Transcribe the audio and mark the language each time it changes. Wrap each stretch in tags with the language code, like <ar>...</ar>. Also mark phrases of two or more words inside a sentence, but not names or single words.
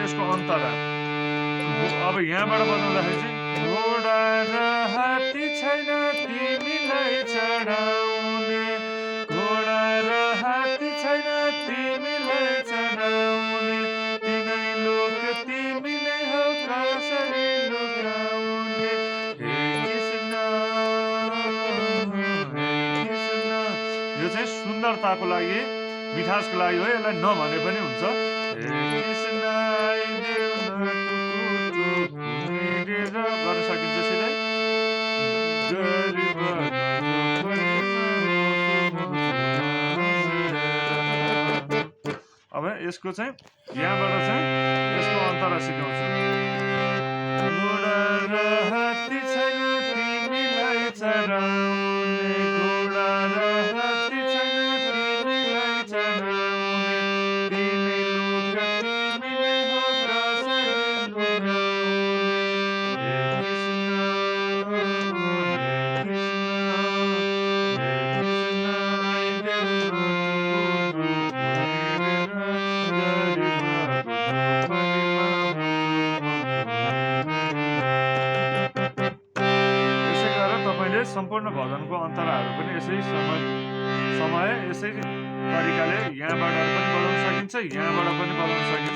<ne>यसको अन्तरा अब यहाँबाट बजाउँदाखेरि चाहिँ घोडा र हात्ती छैन तिमीलाई चढाउने, घोडा र हात्ती छैन तिमीलाई चढाउने, तिनै लोक तिमी नै हो कसरी लुकाउने, हे कृष्ण हे कृष्ण। यो चाहिँ सुन्दरताको लागि मिठासको लागि हो, यसलाई नभने पनि हुन्छ। हे कृष्ण आइदेऊ न टुकु टुकु हिँडेर गर्न सकिन्छ सिधै, गरिबको झोपडीमा मुसु मुसु हाँसेर। अब यसको चाहिँ यहाँबाट चाहिँ यसको अन्तरा सिकाउँछु। घोडा र हात्ती छैन तिमीलाई चढाउने, घोडा र हात्ती छैन तिमीलाई चढाउने, तिनै लोक तिमी नै हो कसरी लुकाउने, हे कृष्ण हे कृष्ण हे कृष्ण आइदेऊ न टुकु टुकु हिँडेर, गरिबको झोपडीमा मुसु मुसु हाँसेर। यसै गरेर तपाईँले सम्पूर्ण भजनको अन्तराहरू पनि यसै समय यसै तरिकाले यहाँबाट पनि बजाउन सकिन्छ, यहाँबाट पनि बजाउन सकिन्छ।</ne>